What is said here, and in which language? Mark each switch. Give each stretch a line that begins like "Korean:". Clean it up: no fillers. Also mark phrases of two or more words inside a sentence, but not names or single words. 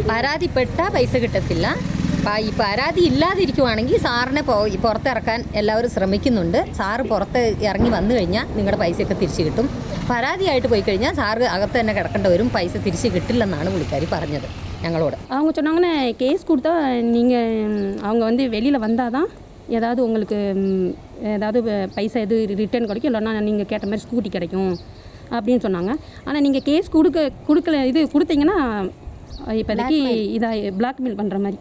Malayalam: പരാതിപ്പെട്ടാൽ പൈസ കിട്ടത്തില്ല. ഈ പരാതി ഇല്ലാതിരിക്കുവാണെങ്കിൽ സാറിനെ പുറത്തിറക്കാൻ എല്ലാവരും ശ്രമിക്കുന്നുണ്ട്. സാറ് പുറത്ത് ഇറങ്ങി വന്നു കഴിഞ്ഞാൽ നിങ്ങളുടെ പൈസയൊക്കെ തിരിച്ചു കിട്ടും. പരാതിയായിട്ട് പോയി കഴിഞ്ഞാൽ സാറ് അകത്ത് തന്നെ കിടക്കേണ്ടി വരും. പൈസ തിരിച്ച് കിട്ടില്ലെന്നാണ് പുള്ളിക്കാരി പറഞ്ഞത് ഞങ്ങളോട്.
Tamil: அவங்க சொன்னாங்கன்னா கேஸ் கொடுத்தா நீங்கள் அவங்க வந்து வெளியில் வந்தால் தான் ஏதாவது உங்களுக்கு ஏதாவது பைசா எது ரிட்டர்ன் கிடைக்கும், இல்லைன்னா நீங்கள் கேட்ட மாதிரி ஸ்கூட்டி கிடைக்கும் அப்படின்னு சொன்னாங்க. ஆனால் நீங்கள் கேஸ் கொடுக்கல இது கொடுத்தீங்கன்னா இப்போதைக்கு இதாக பிளாக்மெயில் பண்ணுற மாதிரி.